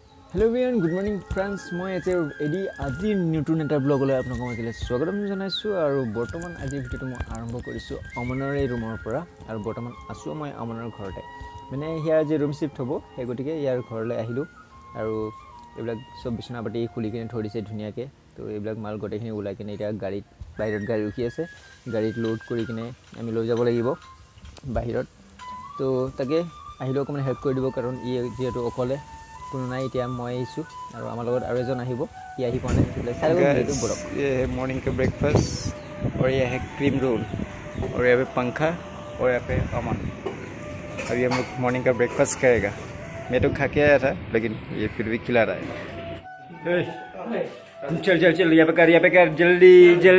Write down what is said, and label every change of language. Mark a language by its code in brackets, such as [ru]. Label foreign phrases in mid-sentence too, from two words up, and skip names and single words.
[en] Hello everyone, good morning friends. [as] মই এতিয়া আজি নতুন এটা ব্লগলৈ আপোনালোকক মজিলে স্বাগতম জনাইছো আৰু বৰ্তমান আজি ভিডিওটো মই আৰম্ভ কৰিছো অমনৰ এই ৰুমৰ পৰা আৰু বৰ্তমান আছো মই অমনৰ ঘৰতে মানে হিয়াৰ যে [en] room shift [as] হ'ব সেই গতিকে ইয়াৰ ঘৰলৈ আহিলো আৰু এইবিলাক সব বিছনাপাতি খুলি কিনে থৈ দিছে ধুনিয়াকে তো এইবিলাক মাল গটেখিনি উলাই কিনে এতিয়া গাড়ীত বাহিৰত গাড়ী ৰখি আছে গাড়ীত লোড কৰি কিনে আমি লৈ যাব লাগিব বাহিৰত তো তাকে আহিলো অকমান হেল্প কৰি দিব কাৰণ ই যেটো অকলে কোনো নাই এতিয়া মই আইছো আৰু আমাৰ লগত আৰু এজন আহিব ই আহি পনে [hi] ये है मॉर्निंग का ब्रेकफास्ट और ये है [en] cream roll [hi] और यहाँ पे पंखा और यहाँ पे अमन अभी हम लोग मॉर्निंग का ब्रेकफास्ट खाएगा मैं तो खा के आया था लेकिन ये फिर भी खिला रहा है चल चल चल यहाँ पे कर जल्दी जल्दी